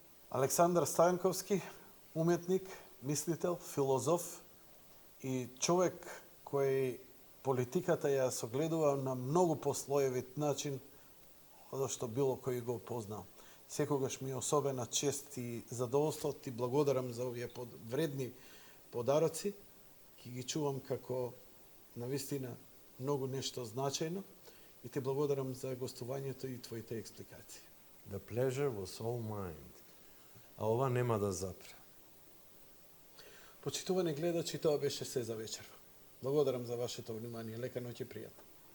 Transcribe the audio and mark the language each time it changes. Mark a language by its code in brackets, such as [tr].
[mk] Александар Станковски, уметник, мислител, филозоф и човек кој политиката ја согледува на многу послоевит начин од што било кој го познал. Секогаш ми е особена чест и задоволство, ти благодарам за овие вредни подароци, ќе ги чувам како навистина многу нешто значајно и ти благодарам за гостувањето и твоите експликации. [en] The pleasure was all mine. [mk] А ова нема да запре. Почитувани гледачи, тоа беше се за вечер. Благодарам за вашето внимание. Лека ноќ и пријатно.